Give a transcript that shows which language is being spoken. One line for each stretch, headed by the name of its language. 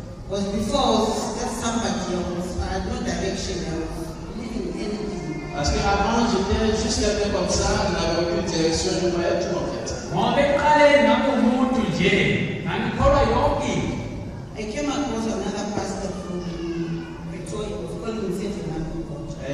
English: Was before just somebody else, I had no direction, I was living anything.
French: Parce qu'avant j'étais juste quelqu'un comme ça, je n'avais aucune direction, je voyais tout en fait.
English: I came across another pastor from Victoria, was calling himself a man of God.